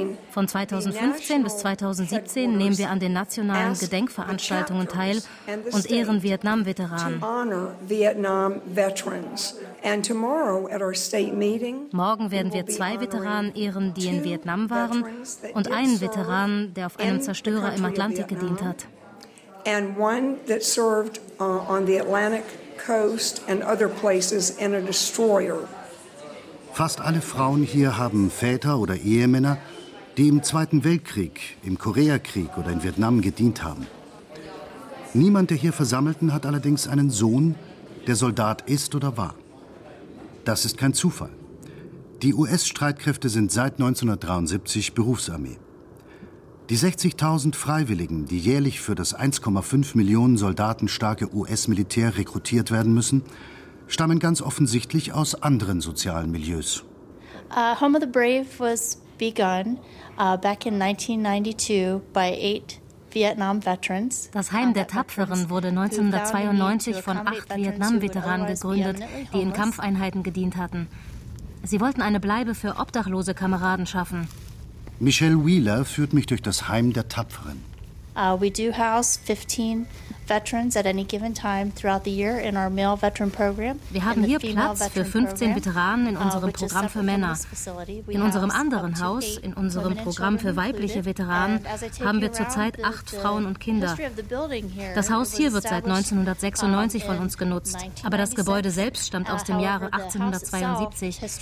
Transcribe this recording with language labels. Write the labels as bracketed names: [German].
[German] Von 2015 bis 2017 nehmen wir an den nationalen Gedenkveranstaltungen teil und ehren Vietnam-Veteranen. Morgen werden wir 2 Veteranen ehren, die in Vietnam waren, und einen Veteranen, der auf einem Zerstörer im Atlantik gedient hat. [English] And one that served on the Atlantic coast and other places in a destroyer. [German] Fast alle Frauen hier haben Väter oder Ehemänner, die im Zweiten Weltkrieg, im Koreakrieg oder in Vietnam gedient haben. Niemand der hier Versammelten hat allerdings einen Sohn, der Soldat ist oder war. Das ist kein Zufall. Die US-Streitkräfte sind seit 1973 Berufsarmee. Die 60.000 Freiwilligen, die jährlich für das 1,5 Millionen Soldaten starke US-Militär rekrutiert werden müssen, stammen ganz offensichtlich aus anderen sozialen Milieus. [English] Home of the Brave was begun back in 1992 by 8 Vietnam Veterans. [German] Das Heim der Tapferen wurde 1992 von 8 Vietnam-Veteranen gegründet, die in Kampfeinheiten gedient hatten. Sie wollten eine Bleibe für obdachlose Kameraden schaffen. Michelle Wheeler führt mich durch das Heim der Tapferen. [English] We do house 15 veterans at any given time throughout the year in our male veteran program. [German] Wir haben hier Platz für 15 Veteranen in unserem Programm für Männer. In unserem anderen Haus, in unserem Programm für weibliche Veteranen, haben wir zurzeit 8 Frauen und Kinder. Das Haus hier wird seit 1996 von uns genutzt, aber das Gebäude selbst stammt aus dem Jahre 1872.